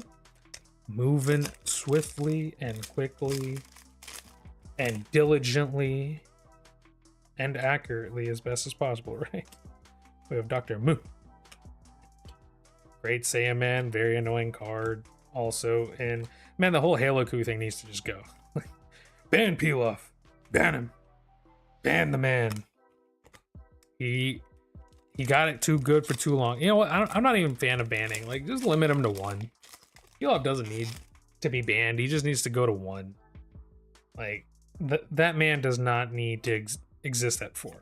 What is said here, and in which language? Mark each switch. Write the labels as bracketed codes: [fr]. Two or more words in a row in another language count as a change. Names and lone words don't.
[en] Moving swiftly and quickly and diligently and accurately as best as possible, right? We have Dr. Moo. Great Saiyaman, very annoying card also. And man, the whole Halo Coup thing needs to just go. Ban Pilaf. Ban him. Ban the man. He got it too good for too long. You know what? I'm not even a fan of banning. Like, just limit him to 1. Pilaf doesn't need to be banned. He just needs to go to 1. Like, that man does not need to exist at 4.